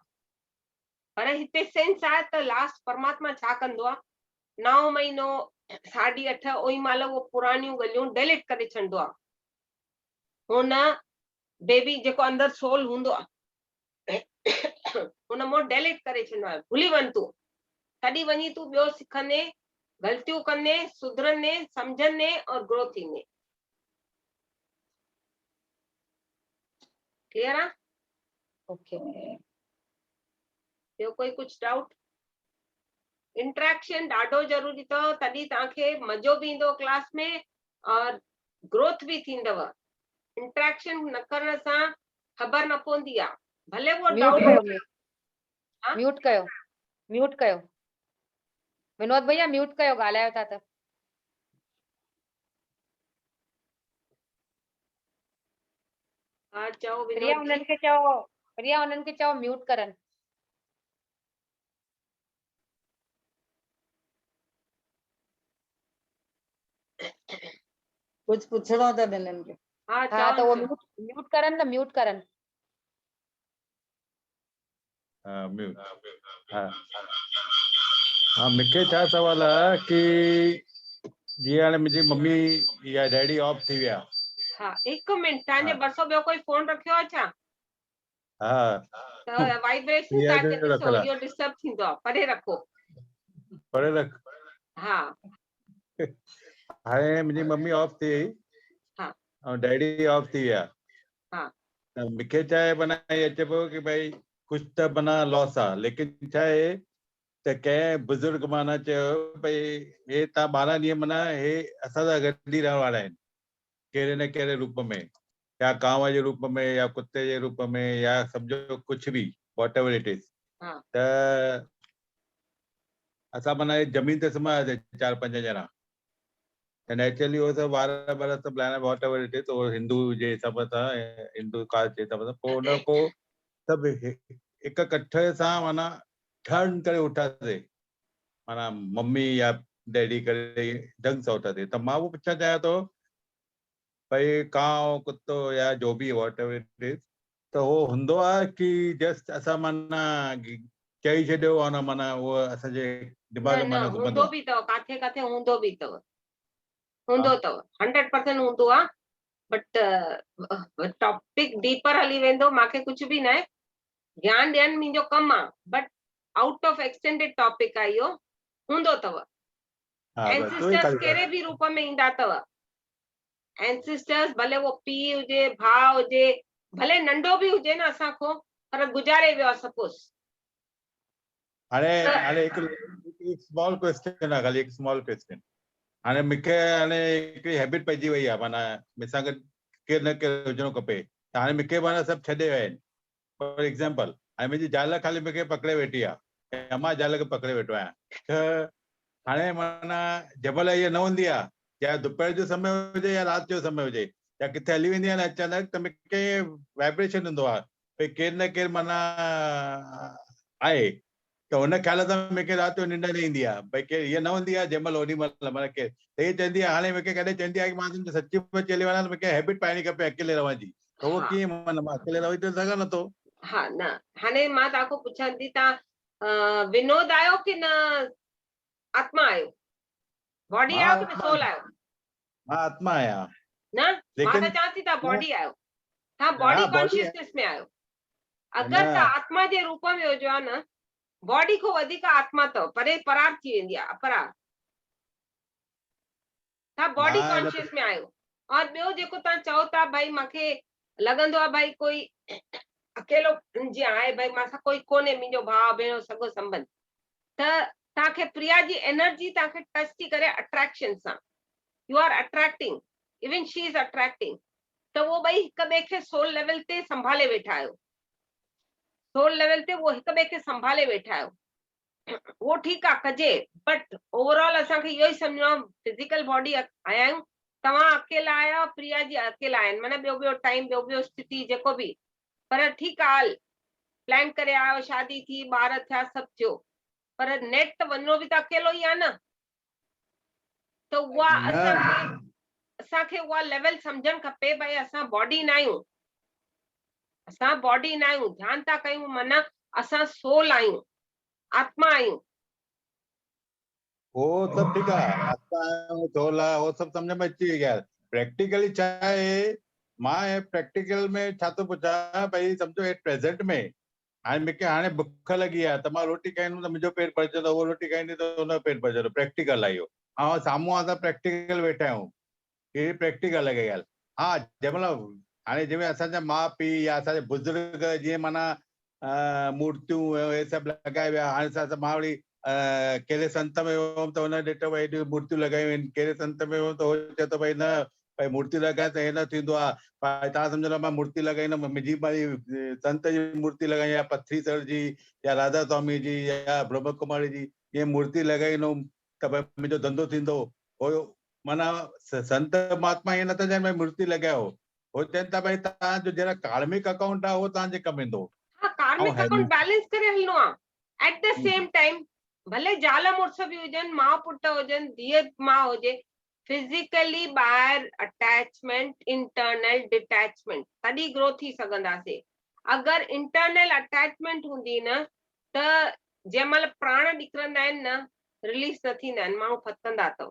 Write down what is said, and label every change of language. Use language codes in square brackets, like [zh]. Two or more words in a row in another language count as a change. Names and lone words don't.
[sd] पर हिते सेंस आहे त लास्ट परमात्मा छा कंदो आहे, 9 महीनो 8.5 ओई महिल उहो पुराणियूं ॻाल्हियूं डिलीट करे छॾींदो आहे। हुन बेबी जेको अंदरि सोल हूंदो आहे हुन मां डिलीट करे छॾींदो आहे, भुली वञ तूं, तॾहिं वञी तूं ॿियो सिखंदे, ग़लतियूं कंदे, सुधरंदे, सम्झंदे और ग्रो थींदे। क्लियर आहे? ओके। ॿियो कोई कुझु डाउट? इंटरेक्शन ॾाढो ज़रूरी अथव, तॾहिं तव्हांखे मज़ो बि ईंदो क्लास में और ग्रोथ बि थींदव। इंटरेक्शन न करण सां ख़बर न पवंदी आहे, भले वो म्यूट डाउट कयो, म्यूट कयो, म्यूट कयो विनोद भैया, म्यूट कयो, ॻाल्हायो था त। हा चओ प्रिया विनोद जी। उन्हनि खे चओ, प्रिया उन्हनि खे चओ म्यूट करनि। कुछ पुछणो अथनि हिननि खे। हा हाँ तो चओ वो म्यूट करन ना, म्यूट करन। म्यूट। हाँ मूंखे छा सवाल आहे कि जीअं हाणे मुंहिंजी मम्मी या डैडी ऑफ थी विया। हाँ 1 मिनट, तव्हांजे भरिसां ॿियो कोई फोन रखियो आहे छा? हाँ त वाइब्रेशन प्रिया तव्हांखे जो ॾिसो रखियल आहे, इहो डिस्टर्ब थींदो आहे, परे रखो। परे रख। हा हाणे मुंहिंजी मम्मी ऑफ थी वई हाँ ऐं डैडी ऑफ थी विया। हाँ त मूंखे छा आहे माना इहे अचे पियो कि भाई कुझु त माना लॉस आहे, लेकिन छा आहे त कंहिं बुज़ुर्ग माना चयो भई हे तव्हां 12 ॾींहं माना हे असां सां गॾु ई रहण वारा आहिनि, कहिड़े न कहिड़े रूप में, या कांव जे रूप में, या कुते जे रूप में, या सम्झो कुझु बि [en] whatever it is. [sd] हाँ त असां माना ज़मीन ते सुम्हियासीं 4-5 ॼणा, त नेचुरली उहो सभु वार सभु लाइण [en] whatever it is, [sd] उहो हिंदू जे हिसाब सां, हिंदू कास्ट जे हिसाब सां, पोइ हुन पोइ सभु हिक कठ सां माना ठर्न करे उठासीं, माना मम्मी या डैडी करे ढंग सां उठासीं। त मां उहो पुछणु चाहियां थो भई कांव कुतो या जो बि [en] whatever it is, [sd] त उहो हूंदो आहे कि जस्ट असां माना चई छॾियो आहे न, माना उहो असांजे दिमाग़ न में न माना घुमंदो हूंदो आहे? बि अथव, काथे काथे हूंदो बि अथव, हूंदो अथव 100% हूंदो आहे। [en] but topic deeper [sd] हली वेंदो, मूंखे कुझु बि न आहे, ज्ञान ॾियण मुंहिंजो कमु आहे, [en] but out of extended topic [sd] आहे इहो, हूंदो अथव। हाँ बस तो ही एंसिस्टर्स खाली कहिड़े बि रूप में ईंदा अथव, एंसिस्टर्स भले वो पीउ हुजे, भाउ हुजे, भले नंढो बि हुजे न असां खां, पर गुज़ारे वियो आहे सपोज। हाणे हाणे हिकु [en] small question [sd] आहे, खाली हिकु [en] small question. [sd] हाणे मूंखे हाणे हिकिड़ी हैबिट पइजी वई आहे, माना मूंसां गॾु केरु न केरु हुजिणो खपे, त हाणे मूंखे माना सभु छॾे विया आहिनि। [en] for example [sd] हाणे मुंहिंजी ज़ाल खाली मूंखे पकड़े वेठी आहे, ऐं मां ज़ाल खे पकड़े वेठो आहियां, त हाणे माना जंहिंमहिल इहा न हूंदी आहे, या दोपहर जो समय हुजे या राति जो समय हुजे, या किथे हली वेंदी आहे न अचानक, त मूंखे वाइब्रेशन ईंदो आहे भई केरु न केरु माना आहे, त हुन ख़्याल सां मूंखे राति जो निंड न ईंदी आहे, भई केरु हीअ न हूंदी आहे जंहिं महिल ओॾी महिल माना केरु, त हीअ चवंदी आहे हाणे मूंखे कॾहिं चवंदी आहे कि मां तुंहिंजी सची में चली वञा, त मूंखे हैबिट पाइणी खपे अकेले रहण जी, त उहो हा कीअं माना मां अकेले रही त सघां नथो? हा न, हाणे मां तव्हां खां पुछां थी, तव्हां विनोद आहियो कि न आत्मा आहियो? बॉडी आहियो कि न सोल आहियो? मां आत्मा आहियां। न मां लेकिन त चवां थी तव्हां बॉडी आहियो, तव्हां हा बॉडी बॉडी कॉन्शियसनेस में आहियो। न, अगरि तव्हां आत्मा जे रूप में हुजो आहे न, बॉडी खां वधीक आत्मा अथव, परे परार थी वेंदी आहे, अपरार। तव्हां बॉडी मां कॉन्शियस में आहियो। और ॿियो जेको तव्हां चओ था भाई मूंखे लॻंदो आहे भाई कोई अकेलो जीअं आहे, भाई मां सां कोई कोन्हे, मुंहिंजो भाउ भेण सॻो संबंध, त तव्हांखे प्रिया जी एनर्जी तव्हांखे टच थी करे अट्रैक्शन सां, [en] you are attracting, even she is attracting, [sd] त उहो ॿई हिक ॿिए खे [en] soul level [sd] ते संभाले वेठा आहियो, [en] soul level [sd] ते उहो हिक ॿिए खे संभाले वेठा आहियो। उहो ठीकु आहे कजे, बट ओवरऑल असांखे इहो ई सम्झणो आहे [en] physical body [sd] आया आहियूं, तव्हां अकेला आया, प्रिया जी अकेला आहिनि, माना ॿियो टाइम, ॿियो स्थिति जेको बि, पर ठीकु आहे, हल प्लान करे आयो, शादी थी, ॿार थिया, सभु थियो, पर नेट त वञिणो बि त अकेलो ई आहे न। त उहा असांखे उहा लेवल सम्झणु खपे, भई असां बॉडी न आहियूं, असां बॉडी न आहियूं, ध्यानु था कयूं, माना असां सोल आहियूं, आत्मा आहियूं। [hi] वो सब ठीक है, आता है सोल है, वो सब समझ में [sd] अची वई [hi] यार। [sd] प्रैक्टिकली छा आहे, मां प्रैक्टिकल में छा थो पुछां, भई सम्झो [en] at present [sd] में हाणे मूंखे हाणे बुख लगी आहे, त मां रोटी खाईंदुमि त मुंहिंजो पेट भरजंदो, उहो रोटी खाईंदी त हुनजो पेट भरजंदो, प्रैक्टिकल आहे इहो। ऐं साम्हूं असां प्रैक्टिकल वेठा आहियूं, इहे प्रैक्टिकल आहे ॻाल्हि। हा जंहिं महिल हाणे जंहिंमें असांजा माउ पीउ या असांजे बुज़ुर्ग जीअं माना मूर्तियूं हे सभु लॻाए विया, हाणे मां वरी कहिड़े संत में वियुमि त हुन ॾिठो भई हेॾियूं मूर्तियूं लॻायूं आहिनि, कहिड़े संत में वियुमि त उहो चए थो भई न, भई मूर्ति लॻाए त हे न थींदो आहे, भई तव्हां सम्झो मां मूर्ति लॻाईंदुमि, मुंहिंजी भई संत जी मूर्ति लॻाई, या पथरी सर जी, या राधा स्वामी जी, या ब्रह्म कुमारी जी, इहे मूर्ति लॻाईंदुमि त भई मुंहिंजो धंधो थींदो। हो माना संत महात्मा ईअं नथा चवनि भई मूर्ति लॻायो, हो चवनि था भई तव्हांजो जहिड़ा [en] karmic account [sd] आहे उहो तव्हांजे कमु ईंदो। हाँ, [en] karmic account [sd] बैलेंस करे हलणो आहे। [en] at the same time [sd] भले ज़ाल मुड़ुस बि हुजनि, माउ पुटु हुजनि, धीअ माउ हुजे, फिजिकली ॿाहिरि अटैचमेंट, [en] internal detachment, [sd] तॾहिं ग्रो थी सघंदासीं। अगरि [en] internal attachment [sd] हूंदी न, त जंहिं महिल प्राण निकिरंदा आहिनि न, रिलीज न थींदा आहिनि, माण्हू फतकंदा अथव।